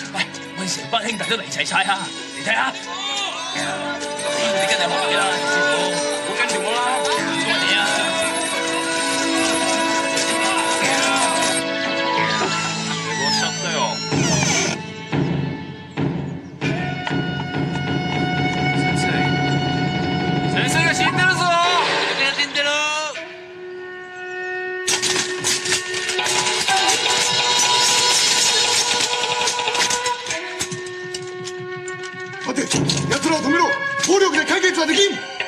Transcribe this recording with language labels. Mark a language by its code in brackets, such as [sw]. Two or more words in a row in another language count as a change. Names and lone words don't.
[yue] 喂，我哋成班兄弟都嚟齊晒啊！你睇下，你跟住學嘢啦，陳師傅，好跟住我啦，唔該你啊！我上隊哦。 [ja] 先生が死んでるぞ！死んでる！待て、奴らを止めろ。暴力で解決はできん。